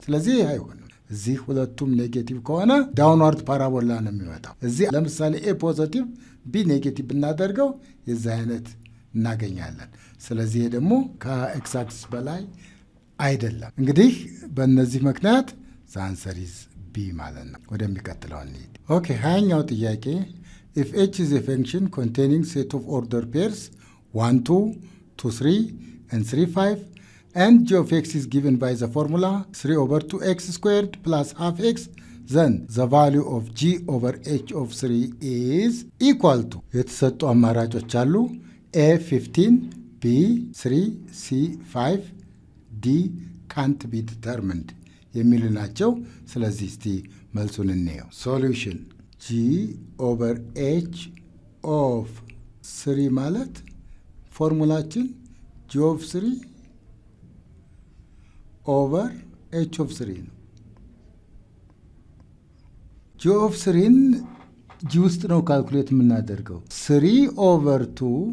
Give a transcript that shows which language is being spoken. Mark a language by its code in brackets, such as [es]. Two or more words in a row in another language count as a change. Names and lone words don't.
[am] ስለዚህ ይህ አይሆንም። እዚህ ሁለቱም ኔጌቲቭ ከሆነ [en] downward parabola [am] ነው የሚወጣው። እዚህ ለምሳሌ [en] a positive b negative [am] ብናደርገው የዚህ አይነት እናገኛለን። ስለዚህ ደግሞ ከኤክስ አክሲስ በላይ አይደለም። እንግዲህ በእነዚህ ምክንያት [en] the answer is b [am] ማለት ነው። ወደሚቀጥለው እንሂድ። ኦኬ 20ኛው ጥያቄ [en] if h is a function containing set of ordered pairs 1 2 2 3 and 3 5 and g of x is given by the formula 3 over 2x squared plus half x, then the value of g over h of 3 is equal to [am] የተሰጡ አማራጮች አሉ። [en] a 15 b 3 c 5 d can't be determined [am] የሚሉ ናቸው። ስለዚህ እስቲ መልሱን እንየው። ሶሉሽን [en] g over h of 3 ማለት [am] ፎርሙላችን [en] g of 3 over h of 3 [am] ነው። [en] g of [am] 3ን ጂ ውስጥ ነው ካልኩሌት የምናደርገው። [en] 3 over 2